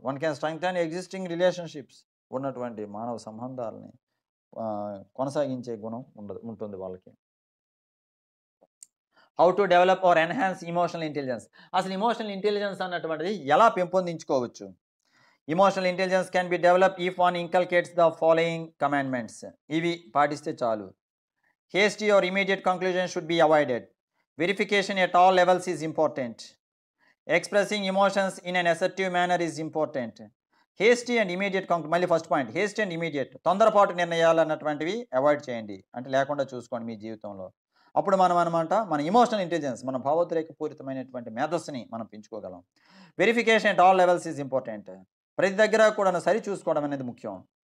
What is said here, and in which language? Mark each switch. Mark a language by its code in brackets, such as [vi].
[en] One can strengthen existing relationships. [te] ఉన్నటువంటి మానవ సంబంధాలని కొనసాగించే గుణం ఉంటుంది వాళ్ళకి. [en] How to develop or enhance emotional intelligence. [te] అసలు ఎమోషనల్ ఇంటెలిజెన్స్ అన్నటువంటిది ఎలా పెంపొందించుకోవచ్చు? [en] Emotional intelligence can be developed if one inculcates the following commandments. [te] ఇవి పాటిస్తే చాలు. [en] Hasty or immediate conclusion should be avoided. Verification at all levels is important. Expressing emotions in an assertive manner is important. Hasty and immediate [te] మళ్ళీ first point, [en] hasty and immediate [te] తొందరపాటు నిర్ణయాలు అన్నటువంటివి avoid చేయండి, అంటే లేకుండా చూసుకోండి మీ జీవితంలో. అప్పుడు మనం అనమాట మన ఇమోషనల్ ఇంటెలిజెన్స్, మన భావోద్రేక పూరితమైనటువంటి మేధస్సుని మనం పెంచుకోగలం. [en] Verification at all levels is important. [te] ప్రతి దగ్గర కూడా సరి చూసుకోవడం అనేది ముఖ్యం.